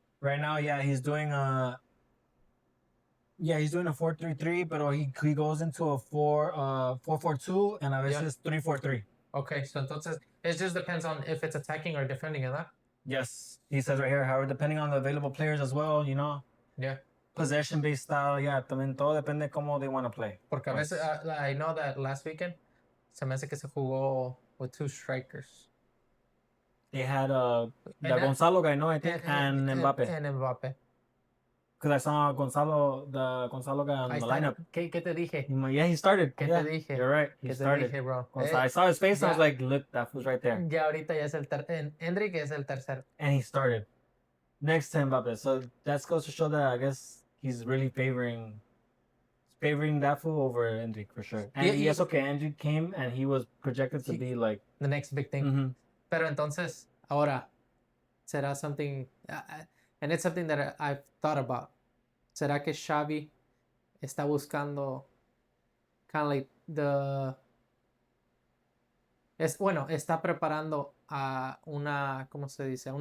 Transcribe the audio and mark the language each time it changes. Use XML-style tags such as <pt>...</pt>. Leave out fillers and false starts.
<en>Right now, yeah, he's doing a 4-3-3, but he goes into a 4-4-2 and a veces 3-4-3. Okay, so entonces it just depends on if it's attacking or defending, ¿verdad? Yes, he says right here, however, depending on the available players as well, you know. Yeah. Possession-based style, yeah, también todo depende de cómo they want to play.</en> <es>Porque a veces, I know that last weekend, se me hace que se jugó with 2 strikers.</es> <en>They had Gonzalo guy, no, I think, and Mbappe. And Mbappe. Because I saw Gonzalo guy on the lineup.</en> <es>¿Qué te dije?</es> <en>Yeah, he started.</en> <es>¿Qué te dije?</es> <en>You're right. He started.</en> <es>Te dije, bro?</es> <en>I saw his face. I was like, look, that was right there.</en> <es>Ya ahorita ya es Enrique es el tercero.</es> <en>And he started next to Mbappe. So that goes to show that I guess he's really favoring that fool over Endrick for sure. And yes, okay, Endrick came and he was projected to be like the next big thing. Pero entonces, ahora, será something, and it's something that I've thought about.</en> <es>¿Será que Xavi está buscando kind of like está preparando a una, ¿cómo se dice?</es>